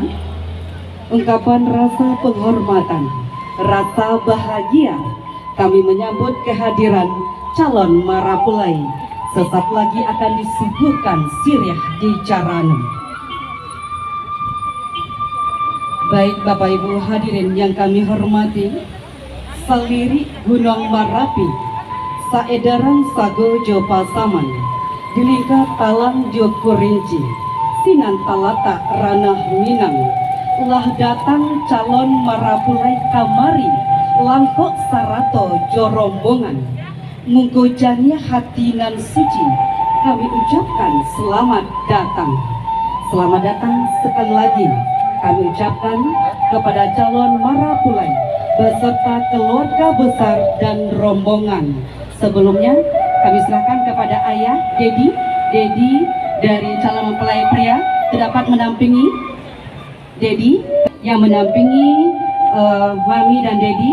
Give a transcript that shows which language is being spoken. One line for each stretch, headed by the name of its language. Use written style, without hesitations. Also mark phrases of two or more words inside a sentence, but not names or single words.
Indonesian: Ungkapan rasa penghormatan, rasa bahagia kami menyambut kehadiran calon marapulai. Sesaat lagi akan disuguhkan siriah di Carano. Baik Bapak Ibu hadirin yang kami hormati,
Minangkabau: saliri Gunung Marapi, saedaran sago Jopa Saman, dilingkar talang Joko Rinci, sinan talata ranah Minang, lah datang calon marapulai kamari, langkok sarato jorombongan, mungkojanya hati nan suci,
Indonesian: kami ucapkan selamat datang. Selamat datang sekali lagi kami ucapkan kepada calon marapulai beserta keluarga besar dan rombongan. Sebelumnya kami silakan kepada ayah, Dedi dari calon mempelai pria dapat mendampingi Dedi yang mendampingi Mami dan Dedi.